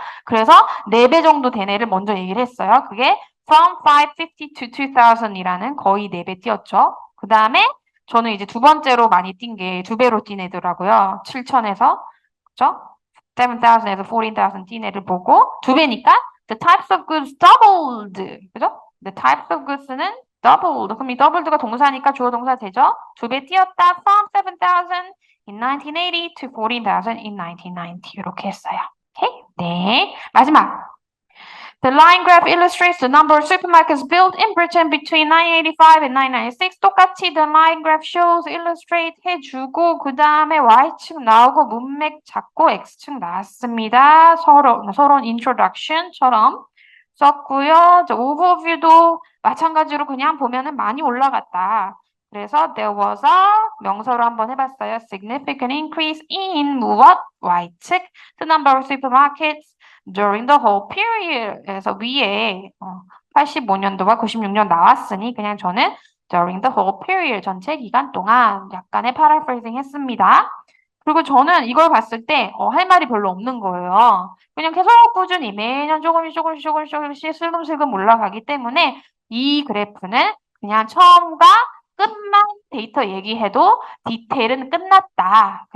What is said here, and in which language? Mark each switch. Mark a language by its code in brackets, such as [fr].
[ko] 그래서 4배 정도 된 애를 먼저 얘기를 했어요. 그게 [en] from 550 to 2000 [ko] 이라는 거의 4배 뛰었죠. 그 다음에 저는 이제 두 번째로 많이 뛴 게 2배로 뛴 애더라고요. 7,000에서, 그쵸? 7,000에서 14,000 뛴 애를 보고 2배니까 [en] the types of goods doubled. [ko] 그죠? the types of goods는 doubled. 그럼 이 doubled가 동사니까 주어 동사 되죠? 2배 뛰었다. [en] from 7,000 in 1980 to 14,000 in 1990. [ko] 이렇게 했어요. 오케이? 네. 마지막. [en] The line graph illustrates the number of supermarkets built in Britain between 1985 and 1996. [ko] 똑같이 the line graph shows, illustrate 해주고 그 다음에 Y축 나오고 문맥 잡고 X축 나왔습니다. 서론 introduction처럼 썼고요. overview도 마찬가지로 그냥 보면은 많이 올라갔다. 그래서 there was a 명사로 한번 해봤어요. [en] significant increase in [ko] 무엇? Y측 [en] the number of supermarkets during the whole period. [ko] 그래서 위에 85년도와 96년 나왔으니 그냥 저는 [en] during the whole period [ko] 전체 기간 동안 약간의 paraphrasing 했습니다. 그리고 저는 이걸 봤을 때 할 말이 별로 없는 거예요. 그냥 계속 꾸준히 매년 조금씩 슬금슬금 올라가기 때문에 이 그래프는 그냥 처음과 끝만 데이터 얘기해도 디테일은 끝났다.